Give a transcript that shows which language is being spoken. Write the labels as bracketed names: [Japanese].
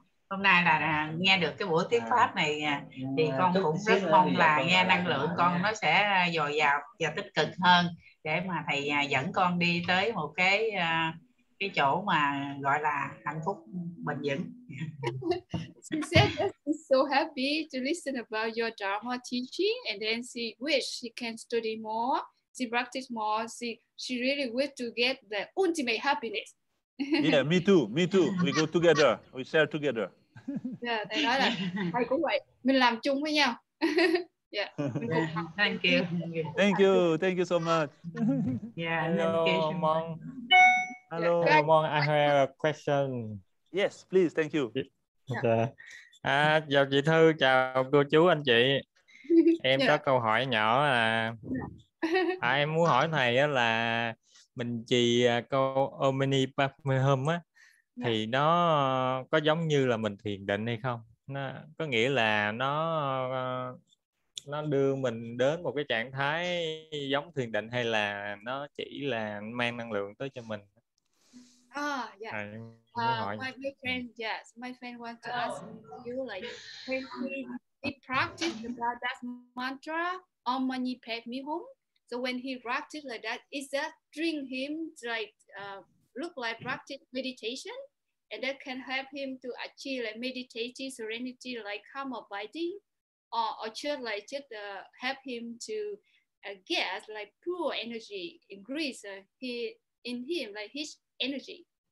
[Vietnamese] Hôm nay là nghe được cái buổi thuyết pháp này thì con cũng rất mong là nghe năng lượng con nó sẽ dồi dào và tích cực hơn để mà thầy dẫn con đi tới một cái cái chỗ mà gọi là hạnh phúc bền vững. [English] She said that she's so happy to listen about your Dharma teaching, and then she wished she can study more, she practice more, she really wished to get the ultimate happiness. Yeah, me too, me too. We go together, we share together. [Vietnamese] Yeah, thầy nói là thầy cũng vậy, mình làm chung với nhau. Yeah, mình cùng học. [English] Thank you. Thank you so much. Yeah, Hello, thank you so Mon. much. Hello. Hello, Mon. I have a question. Yes, please, thank you. [Vietnamese] Chào chị Thư, chào cô chú anh chị. Em có [English] Yeah. [Vietnamese] câu hỏi nhỏ là em muốn hỏi thầy á là mình trì câu Om Mani Padme Hum á thì nó có giống như là mình thiền định hay không? Nó có nghĩa là nó đưa mình đến một cái trạng thái giống thiền định hay là nó chỉ là mang năng lượng tới cho mình? [English] Yeah. [Vietnamese] hỏi. [English] My friend, yes, my friend wants to ask you, like, when he practiced about that mantra, Om Mani Padme Hum. So when he practiced like that, is that bring him like look like practice meditation, and that can help him to achieve like meditative serenity, like calm abiding, or just help him to get like pure energy, increase in him like his energy.